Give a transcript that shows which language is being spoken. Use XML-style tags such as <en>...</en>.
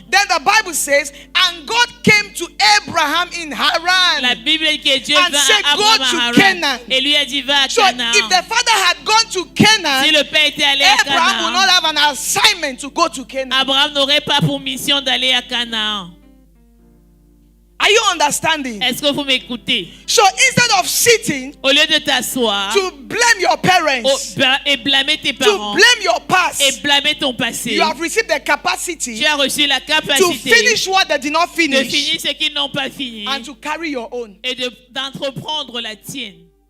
<en>Then the Bible says, and God came to Abraham in</en> <fr>La</fr> <en>Haran.</en> <fr>Bible dit que Dieu</fr> <en>And</en> <fr>va</fr> <en>said,</en> <fr>à</fr> <en>go</en> <fr>Abraham</fr> <en>to</en> <fr>à Haran</fr> <en>Canaan.</en> <fr>et lui a dit va à</fr> <en>So</en> <fr>Canaan.</fr> <en>if the father had gone to Canaan,</en> <fr>Si le père était allé à</fr> <en>Abraham would not</en> <fr>Canaan,</fr> <en>have an assignment to go to Canaan.</en> <fr>Abraham n'aurait pas pour mission d'aller à Canaan.</fr> <en>Are you understanding?</en> <fr>Est-ce que vous m'écoutez?</fr> <en>So instead of sitting</en> <fr>Au lieu de t'asseoir</fr> <en>to blame your parents,</en> <fr>et blâmer tes</fr> <en>to</en> <fr>parents</fr> <en>blame your past,</en> <fr>et blâmer ton passé,</fr> <en>you have received the capacity</en> <fr>tu as reçu la</fr> <en>to</en> <fr>capacité</fr> <en>finish what they did not</en> <fr>de</fr> <en>finish</en> <fr>finir ce qu'ils n'ont pas fini</fr> <en>and to carry your own.</en> <fr>et d'entreprendre la tienne.</fr>